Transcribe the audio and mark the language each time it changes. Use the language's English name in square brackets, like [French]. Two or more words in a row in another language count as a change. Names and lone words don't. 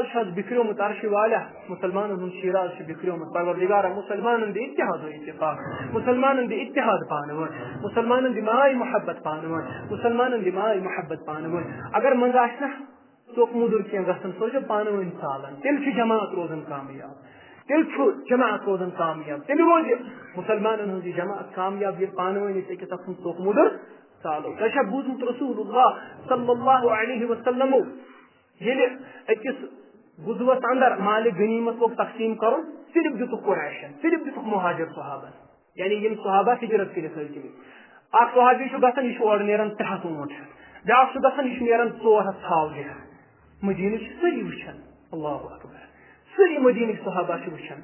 [Kashmiri] چھُ آز بِکھریومُت عرشِ والیٰ مُسلمانن ہُنٛد شیراز چھُ بِکھریومُت پروردگارا مُسلمانن دِ اتحاد و اتفاق مُسلمانن دِ اتحاد پانہٕ ؤنۍ مُسلمانن دِ ماے محبت پانہٕ ؤنۍ مُسلمانن دِ ماے محبت پانہٕ ؤنۍ اگر منٛزٕ آسہِ نا ژوٚک موٚدُر کینٛہہ گژھان سُہ چھُ پانہٕ ؤنۍ ژالان تیٚلہِ چھُ جماعت روزان کامیاب تیٚلہِ چھُ جماعت روزان کامیاب تیٚلہِ روزِ مُسلمانن ہٕنٛز یہِ جماعت کامیاب ییٚلہِ پانہٕ ؤنۍ أسۍ أکِس اکھ سُنٛد ژوٚک موٚدُر ژالو تۄہہِ چھا بوٗزمُت رسول اللہ [Arabic] صلی اللہ علیہ وسلمو [Kashmiri] ییٚلہِ أکِس غزوس اندر مال غنیمت لوگ تقسیم کرُن صرف دِتُکھ قریشن صرف دِتُکھ مہاجر صحابن یعنی یِم صحابہ ہجرت کٔرِتھ ٲسۍ گٔمٕتۍ اکھ صحابی چھُ گژھان یہِ چھُ اورٕ نیران 300 اونٹ بیاکھ چھُ گژھان یہِ چھُ نیران 400 ژھاوجہِ مدیٖنٕکۍ چھِ سٲری وٕچھان [Arabic] اللہ اکبر [Kashmiri] سٲری مدیٖنٕکۍ صحابہ چھِ وٕچھان